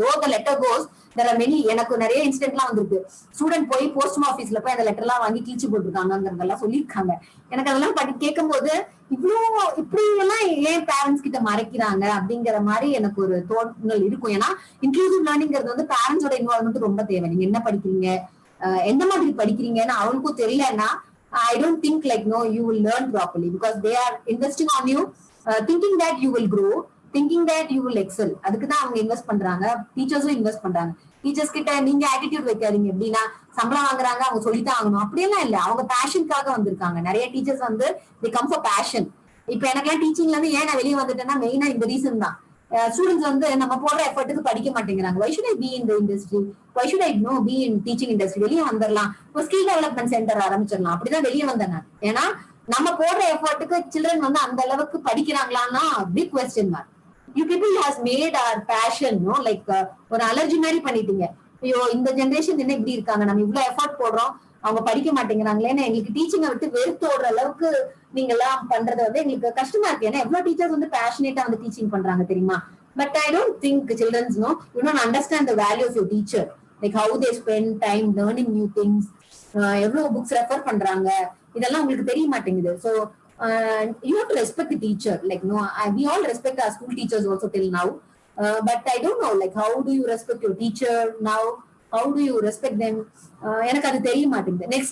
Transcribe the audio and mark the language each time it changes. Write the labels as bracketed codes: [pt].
[en] Though the letter goes there are many. [ta] எனக்கு நிறைய இன்சிடென்ட் எல்லாம் வந்திருக்கு. ஸ்டூடெண்ட் போய் போஸ்ட் ஆபீஸ்ல போய் அந்த லெட்டர் எல்லாம் வாங்கி கிழிச்சு போட்டுருக்காங்கிறதெல்லாம் சொல்லியிருக்காங்க. எனக்கு அதெல்லாம் கேட்கும் போது இவ்வளவு இப்படி எல்லாம் ஏன் பேரண்ட்ஸ் கிட்ட மறைக்கிறாங்க அப்படிங்கிற மாதிரி எனக்கு ஒரு தோற்றங்கள் இருக்கும். ஏன்னா இன்க்ளூசிவ் லேர்னிங்கிறது வந்து பேரண்ட்ஸோட இன்வால்வ்மெண்ட் ரொம்ப தேவை. நீங்க என்ன படிக்கிறீங்க, எந்த மாதிரி படிக்கிறீங்கன்னு அவங்களுக்கும் தெரியலன்னா [en] I don't think like no you will learn properly because they are investing on you, thinking that you will grow, thinking that you will excel. [ta] அதுக்கு தான் அவங்க இன்வெஸ்ட் பண்றாங்க. டீச்சர்ஸும் இன்வெஸ்ட் பண்றாங்க. டீச்சர்ஸ் கிட்ட நீங்க ஆட்டிடியூட் வைக்காதீங்க, எப்படின்னா சம்பளம் வாங்குறாங்க அவங்க சொல்லித்தான் ஆகணும் அப்படியெல்லாம் இல்ல. அவங்க பேஷனுக்காக வந்திருக்காங்க. நிறைய டீச்சர்ஸ் வந்து [en] they come for passion. [ta] இப்ப எனக்கெல்லாம் டீச்சிங்ல இருந்து ஏன் நான் வெளியே வந்துட்டேன்னா மெயினா இந்த ரீசன் தான். ஸ்டூடெண்ட்ஸ் வந்து நம்ம போடுற எஃபர்ட்டுக்கு படிக்க மாட்டேங்கிறாங்க. [en] why should I be in the industry, why should I be in teaching industry, [ta] வெளியே வந்துடலாம், ஒரு ஸ்கில் டெவலப்மெண்ட் சென்டர் ஆரம்பிச்சிடலாம், அப்படிதான் வெளியே வந்தேன் நான். ஏன்னா நம்ம போடுற எஃபர்ட்டுக்கு சில்ட்ரன் வந்து அந்த அளவுக்கு படிக்கிறாங்களான்னா big question mark. [en] you people has made our passion no like [ta] ஒரு அலர்ஜி மாதிரி பண்ணிட்டீங்க. ஐயோ இந்த ஜெனரேஷன் என்ன இப்படி இருக்காங்க, நம்ம இவ்வளவு எஃபர்ட் போடுறோம் அவங்க படிக்க மாட்டேங்கிறாங்களேன்னு எங்களுக்கு டீச்சிங்கை விட்டு வெறுத்து ஓடுற அளவுக்கு நீங்க எல்லாம் பண்றது வந்து எங்களுக்கு கஷ்டமா இருக்கு. ஏன்னா எவ்வளவு டீச்சர்ஸ் வந்து பேஷனேட்டா வந்து டீச்சிங் பண்றாங்க தெரியுமா. [en] but I don't think childrens know you don't understand the value of your teacher, like how they spend time learning new things, [ta] எவ்வளவு புக்ஸ் ரெஃபர் பண்றாங்க, இதெல்லாம் உங்களுக்கு தெரிய மாட்டேங்குது. [en] so you have to respect the teacher, like no we all respect our school teachers also till now, but I don't know like how do you respect your teacher now, how do you respect them, [ta] எனக்கு அது தெரிய மாட்டேங்குது.